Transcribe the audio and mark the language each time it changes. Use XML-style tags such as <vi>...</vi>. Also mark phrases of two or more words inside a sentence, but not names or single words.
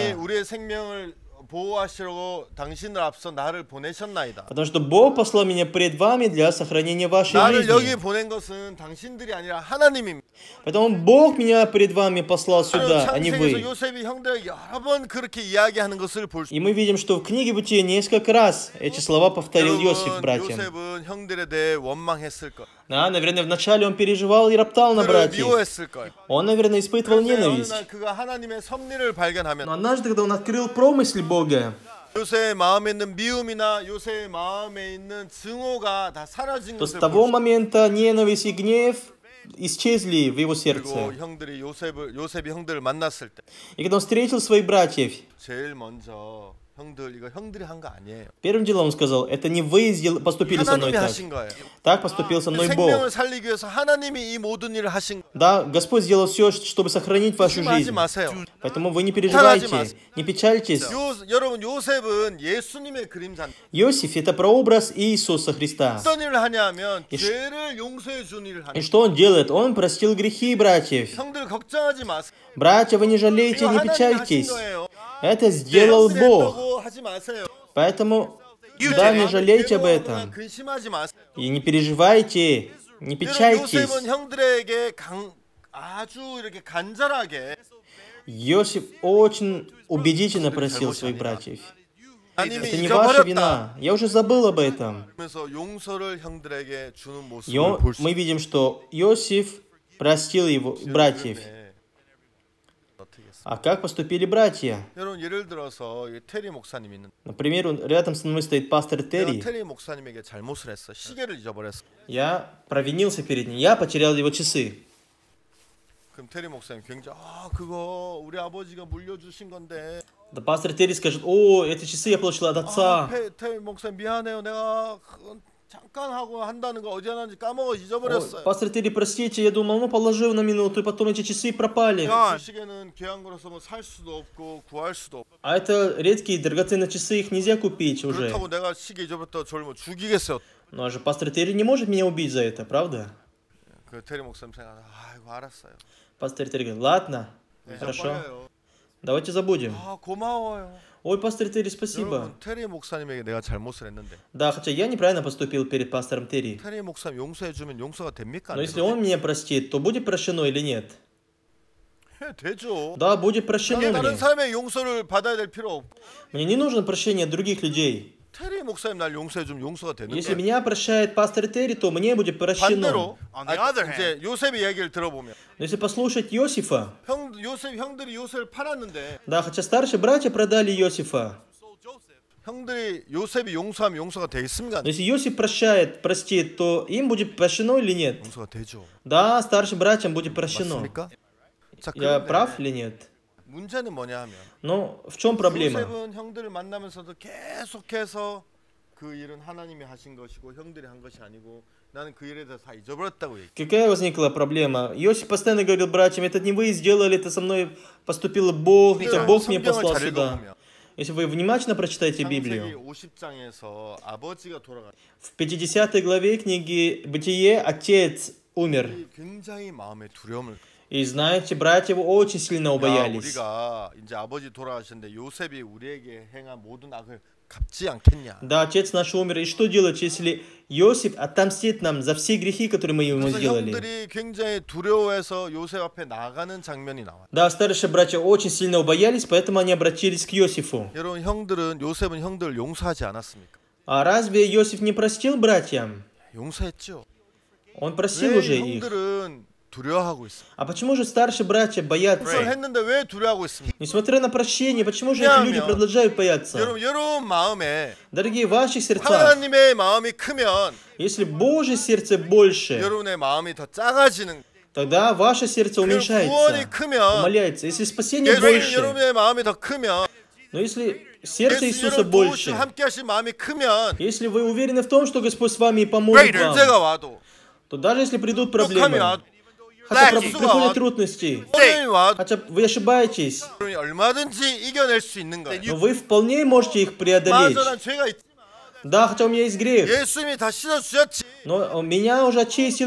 <ko>하나님이</ko> <ru>сюда.</ru> <ko>우리의 생명을 보호하시려고 당신을 앞서 나를 보내셨나이다.</ko> <ru>Потому что Бог послал меня пред вами для сохранения вашей</ru> <ko>나를 여기</ko> <ru>жизни.</ru> <ko>보낸 것은 당신들이 아니라 하나님입니다.</ko> <ru>Поэтому Бог меня пред вами послал сюда, а не</ru> <ko>창세기에서</ko> <ru>вы.</ru> <ko>요셉이 형들에게 여러 번 그렇게 이야기하는 것을 볼 수.</ko> <ru>И мы видим, что в книге Бытия несколько раз эти слова повторил Иосиф братьям.</ru> <ko>요셉은 형들에 대해 원망했을 것.</ko> <ru>Да, наверное, вначале он переживал и роптал на</ru> <ko>그를</ko> <ru>братьев.</ru> <ko>미워했을 것.</ko> <ru>Он, наверное, испытывал</ru> <ko>그런데 어느</ko> <ru>ненависть.</ru> <ko>날 그가 하나님의 섭리를 발견하면</ko> <ru>Но однажды, когда он открыл промысел Бога,</ru> <ko>요셉의 마음에 있는 미움이나 요셉의 마음에 있는 증오가 다 사라진</ko> <ru>то с</ru> <ko>것을</ko> <ru>того</ru> <ko>볼 수.</ko> <ru>момента ненависть и гнев исчезли в его</ru> <ko>그리고</ko> <ru>сердце.</ru> <ko>형들이 요셉이 형들을 만났을 때</ko> <ru>И когда он встретил своих братьев,</ru> <ko>제일 먼저 형들 이거 형들이 한 거 아니에요.</ko> <ru>первым делом он сказал: это не вы поступили со мной</ru> <ko>하나님이</ko> <ru>так.</ru> <ko>하신 거예요.</ko> <ru>Так поступил со мной</ru> <ko>생명을</ko> <ru>Бог.</ru> <ko>살리기 위해서 하나님이 이 모든 일을 하신.</ko> <ru>Да, Господь сделал все, чтобы сохранить вашу</ru> <ko>조심하지</ko> <ru>жизнь.</ru> <ko>마세요.</ko> <ru>Поэтому вы не переживайте, не печальтесь.</ru> <ko>여러분 요셉은 예수님의 그림자.</ko> <ru>Иосиф — это прообраз Иисуса Христа.</ru> <ko>어떤 일을 하냐면 죄를 용서해 준 일을</ko> <ru>И</ru> <ko>하는.</ko> <ru>что он делает? Он простил грехи братьев.</ru> <ko>형들 걱정하지 마세요.</ko> <ru>Братья, вы не жалейте,</ru> <ko>이거</ko> <ru>не</ru> <ko>하나님이 하신</ko> <ru>печальтесь.</ru> <ko>거예요.</ko> <ru>Это сделал</ru> <ko>형들이</ko> <ru>Бог.</ru> <ko>했다고 하지 마세요.</ko> <ru>Поэтому, да, не жалейте об этом.</ru> <ko>근심하지 마세요.</ko> <ru>И не переживайте, не печальтесь.</ru> <ko>요셉은 형들에게 아주 이렇게 간절하게</ko> <ru>Иосиф очень убедительно просил своих братьев.</ru> <ko>하나님이</ko> <ru>Это не ваша</ru> <ko>잊어버렸다.</ko> <ru>вина. Я уже забыл об этом.</ru> <ko>그래서 용서를 형들에게 주는</ko> <ru>И</ru> <ko>모습을 볼 수.</ko> <ru>мы видим, что Иосиф простил его братьев. А как поступили братья?</ru> <ko>여러분 예를 들어서 테리 목사님 있는.</ko> <ru>Например, рядом со мной стоит пастор</ru> <ko>내가</ko> <ru>Терри.</ru> <ko>테리 목사님에게 잘못을 했어. 시계를 잊어버렸어.</ko> <ru>Я провинился перед ним. Я потерял его часы.</ru> <ko>그럼 테리 목사님 굉장히 그거 우리 아버지가 물려주신 건데.</ko> <ru>Да пастор Терри скажет: о, эти часы я получил от отца.</ru> <ko>테리 목사님 미안해요. 내가 잠깐 하고 한다는 거 어디 하는지 까먹어 잊어버렸어요.</ko> <ru>Пастор Терри, простите, я думал, ну положил на минуту, и потом эти часы пропали.</ru> <ko>그 시계는 귀한 거라서 뭐 살 수도 없고 구할 수도 없고.</ko> <ru>А это редкие драгоценные часы, их нельзя купить уже.</ru> <ko>그렇다고 내가 시계 잊어버렸다 저를 뭐 죽이겠어요.</ko> <ru>Ну а же пастор Терри не может меня убить за это, правда?</ru> <ko>그 테리 목사님 생각. 아이고 알았어요.</ko> <ru>Пастор Терри говорит: ладно, хорошо,</ru> <ko>잊어버려요.</ko> <ru>давайте забудем.</ru> <ko>고마워요.</ko> <ru>Ой, пастор Терри, спасибо.</ru> <ko>여러분 테리 목사님에게 내가 잘못을 했는데</ko> <ru>Да, хотя я неправильно поступил перед пастором Терри.</ru> <ko>테리 목사님 용서해 주면 용서가 됩니까?</ko> <ru>Но если он меня простит, то будет прощено или нет?</ru> <ko>되죠.</ko> <ru>Да, будет прощено</ru> <ko>다른</ko> <ru>мне.</ru> <ko>사람의 용서를 받아야 될 필요 없고</ko> <ru>Мне не нужно прощение от других людей.</ru> <ko>테리 목사님 날 용서해 주면 용서가 되는</ko> <ru>Если</ru> <ko>게</ko> <ru>меня прощает пастор Терри, то мне будет прощено.</ru> <ko>반대로 이제 요셉의 이야기를 들어보면</ko> <ru>Но если послушать Иосифа,</ru> <ko>형들이 요셉을 팔았는데</ko> <ru>да, хотя старшие братья продали Иосифа,</ru> <ko>형들이 요셉이 용서하면 용서가 되겠습니까?</ko> <ru>но если Иосиф прощает, простит, то им будет прощено или нет?</ru> <ko>용서가 되죠.</ko> <ru>Да, старшим братьям будет прощено.</ru> <ko>맞습니까? 자,</ko> <ru>Я</ru> <ko>그런데</ko> <ru>прав или нет?</ru> <ko>문제는 뭐냐 하면</ko> <ru>Но в чем проблема?</ru> <ko>요셉은 형들을 만나면서도 계속해서 그 일은 하나님이 하신 것이고 형들이 한 것이 아니고 나는 그 일에 대해서 다 잊어버렸다고 얘기.</ko> <ru>Какая возникла проблема? Иосиф постоянно говорил братьям: это не вы сделали, это со мной поступил Бог, это Бог меня послал</ru> <ko>잘</ko> <ru>сюда.</ru> <ko>읽어보면</ko> <ru>Если вы внимательно прочитаете</ru> <ko>창세기</ko> <ru>Библию,</ru> <ko>50장에서 아버지가 돌아가.</ko> <ru>в 50 главе книги Бытие отец умер.</ru> <ko>굉장히 마음에 두려움을.</ko> <ru>И знаете, братья его очень сильно</ru> <ko>야,</ko> <ru>убоялись.</ru> <ko>우리가 이제 아버지 돌아가셨는데 요셉이 우리에게 행한 모든 악을 갚지 않겠냐?</ko> <ru>Да, отец наш умер, и что делать, если Иосиф отомстит нам за все грехи, которые мы ему</ru> <ko>그래서</ko> <ru>сделали?</ru> <ko>형들이 굉장히 두려워해서 요셉 앞에 나가는 장면이 나와.</ko> <ru>Да, старшие братья очень сильно убоялись, поэтому они обратились к Иосифу.</ru> <ko>여러분 요셉은 형들을 용서하지 않았습니까?</ko> <ru>А разве Иосиф не простил братьям?</ru> <ko>용서했죠.</ko> <ru>Он простил</ru> <ko>왜</ko> <ru>уже их.</ru> <ko>형들은 두려워하고 있어?</ko> <ru>А почему же старшие братья боятся?</ru> <ko>용서를 했는데 왜 두려워하고 있습니까?</ko> <ru>Несмотря на прощение, почему же эти люди продолжают бояться?</ru> <ko>여러분 마음에</ko> <ru>Дорогие, в ваших сердцах,</ru> <ko>하나님의 마음이 크면</ko> <ru>если Божье сердце больше,</ru> <ko>여러분의 마음이 더 작아지는.</ko> <ru>тогда ваше сердце</ru> <ko>구원이</ko> <ru>уменьшается,</ru> <ko>크면</ko> <ru>умаляется. Если спасение</ru> <ko>예수님</ko> <ru>больше,</ru> <ko>여러분의 마음이 더 크면</ko> <ru>но если сердце</ru> <ko>예수</ko> <ru>Иисуса</ru> <ko>여러분</ko> <ru>больше,</ru> <ko>도우시고 함께하신 마음이 크면</ko> <ru>если вы уверены в том, что Господь с вами и поможет вам,</ru> <ko>문제가 와도</ko> <ru>то даже если придут</ru> <ko>욕함이</ko> <ru>проблемы,</ru> <ko>와도</ko> <ru>хотя</ru> <ko>네.</ko> <ru>приходят трудности,</ru> <ko>어려움이 와도</ko> <ru>хотя вы ошибаетесь,</ru> <ko>여러분이 얼마든지 이겨낼 수 있는 거예요.</ko> <ru>но вы вполне можете их преодолеть.</ru> <ko>맞아, 난 죄가 있.</ko> <ru>Да, хотя у меня есть грех,</ru> <ko>예수님이 다 씻어주셨지.</ko> <ru>но меня уже очистил</ru>